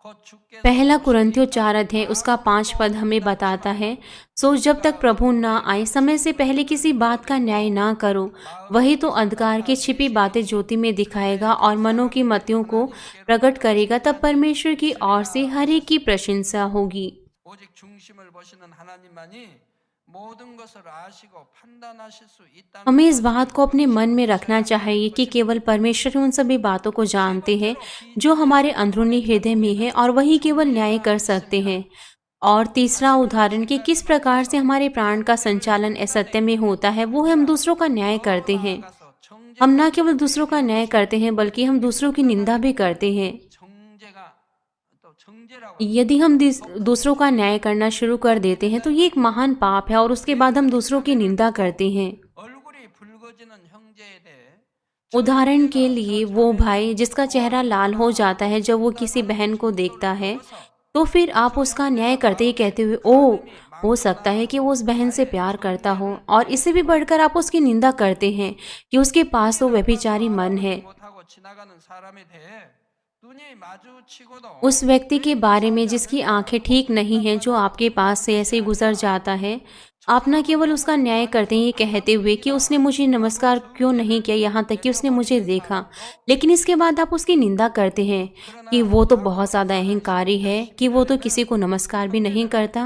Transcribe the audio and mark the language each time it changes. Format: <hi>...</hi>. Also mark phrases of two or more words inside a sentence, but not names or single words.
<hi>पहला कुरिन्थियों 4 अध्याय उसका 5 पद हमें बताता है, सो जब तक प्रभु ना आए समय से पहले किसी बात का न्याय ना करो, वही तो अंधकार की छिपी बातें ज्योति में दिखाएगा और मनों की मतियों को प्रकट करेगा। तब परमेश्वर की ओर से हर एक की प्रशंसा होगी।</hi> <ko>오직 중심을 보시는 하나님만이 모든 것을 아시고 판단하실 수 있다는</ko> <hi>हमें इस बात को अपने मन में रखना चाहिए कि केवल परमेश्वर ही उन सभी बातों को जानते हैं जो हमारे अंदरूनी हृदय में है और वही केवल न्याय कर सकते हैं। और तीसरा उदाहरण कि किस प्रकार से हमारे प्राण का संचालन असत्य में होता है, वो है हम दूसरों का न्याय करते हैं।</hi> <ko>나아가서</ko> <hi>हम ना केवल दूसरों का न्याय करते हैं बल्कि हम दूसरों की निंदा भी करते हैं।</hi> <ko>정죄가 또 정죄라고</ko> <hi>यदि हम दूसरों का न्याय करना शुरू कर देते हैं तो ये एक महान पाप है और उसके बाद हम दूसरों की निंदा करते हैं।</hi> <ko>얼굴이 붉어지는 형제에 대해</ko> <hi>उदाहरण के लिए वो भाई जिसका चेहरा लाल हो जाता है जब वो किसी बहन को देखता है, तो फिर आप उसका न्याय करते ही कहते हुए ओ हो सकता है कि वो उस बहन से प्यार करता हो, और इससे भी बढ़कर आप उसकी निंदा करते हैं कि उसके पास तो व्यभिचारी मन है।</hi> <ko>못하고 지나가는 사람에 대해 눈이 마주치고도</ko> <hi>उस व्यक्ति के बारे में जिसकी आंखें ठीक नहीं हैं, जो आपके पास से ऐसे ही गुजर जाता है, आप न केवल उसका न्याय करते हैं ये कहते हुए कि उसने मुझे नमस्कार क्यों नहीं किया, यहाँ तक कि उसने मुझे देखा, लेकिन इसके बाद आप उसकी निंदा करते हैं कि वो तो बहुत ज़्यादा अहंकारी है, कि वो तो किसी को नमस्कार भी नहीं करता।</hi>